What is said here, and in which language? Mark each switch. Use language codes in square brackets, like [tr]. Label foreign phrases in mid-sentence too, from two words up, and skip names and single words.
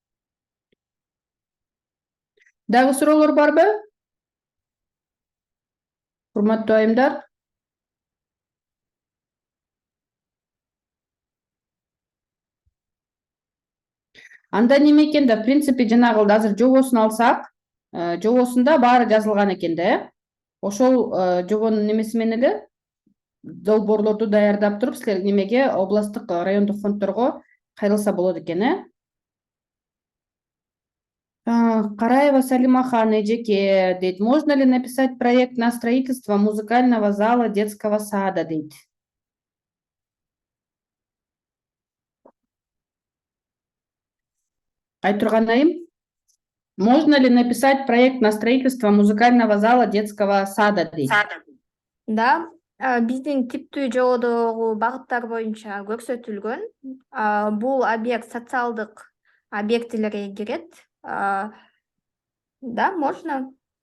[ky] Дагы суроолор барбы? Урматтуу айымдар. Анда неме экен да, [ru] в принципе, [ky] жанагы азыр жобосун алсак, жобосунда баары жазылган экен да, ошол жобонун немеси менен эле долбоорлорду даярдап туруп силер немеге областтык райондук фонддорго кайрылса болот экен, Караева Салимахан эжеке дейт, [ru] можно ли написать проект на строительство музыкального зала детского сада дейт. [ky] Айтурган айым, [ru] можно ли написать проект на строительство музыкального зала детского сада дейт. [ky] Да, биздин типтүү жободогу багыттар боюнча көрсөтүлгөн. Бул объект социалдык объектилерге кирет. [ru] Да, можно.